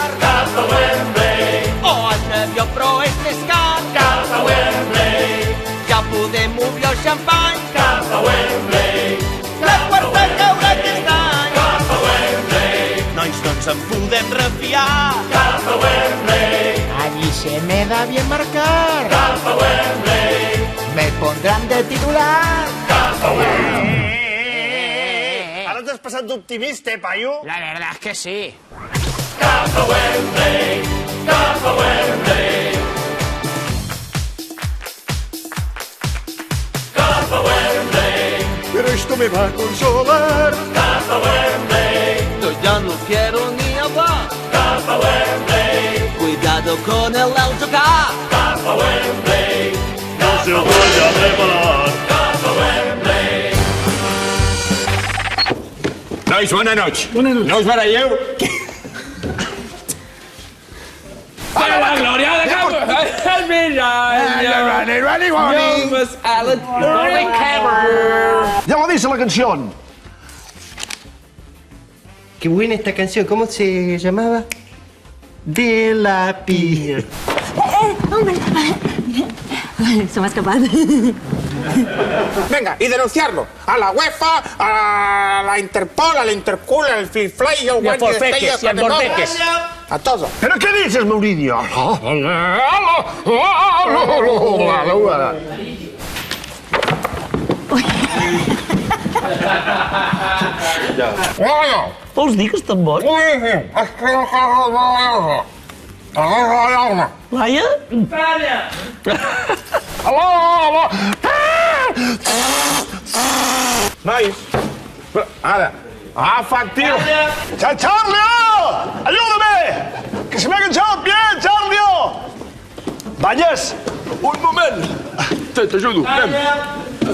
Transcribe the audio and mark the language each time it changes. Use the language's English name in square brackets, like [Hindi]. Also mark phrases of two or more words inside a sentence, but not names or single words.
[Catalan] Cap a Wembley. O en avió, però és més car. Cap a Wembley. Ja podem obrir el xampany. Cap a Wembley. La quarta caurà aquest any. Cap a Wembley. Nois, no ens en podem refiar. Cap a Wembley. [Spanish] Allí se me da bien marcar. [Catalan] Cap a Wembley. [Spanish] Me pondrán de titular. [Catalan] Cap a Wembley. T'has passat d'optimista, paio? [Spanish] La verdad es que sí. [Catalan] Cap a Wembley, cap a Wembley. Cap a Wembley. [Spanish] Pero esto me va a consolar. [Catalan] Cap a Wembley. [Spanish] Yo ya no quiero ni hablar. [Catalan] Cap a Wembley. [Spanish] Cuidado con el autocar. [Catalan] Cap a Wembley. [Spanish] No se vaya a preparar. [Catalan] Cap a Wembley. Nois, bona noche. No us baralleu? [Spanish] ¡A la gloria de Campo! Ya lo dice la canción. Qué buena esta canción, ¿cómo se llamaba? De la piña. Hombre, se me ha escapado. Venga, y denunciarlo. A la UEFA, a la Interpol, al Interpol, al Fly, al Forfeques, y al Forfeques. A todo. ¿Pero qué dices, Mourinho? [Catalan] Vols dir que és tan bon? Laia? Calla! Nois, ara, efectiu. [Spanish] ¡Charlio! ¡Ayúdame! ¡Que se me ha enganchado el pie, Charlio! ¡Vayas! [Catalan] Un moment! T'ajudo, anem.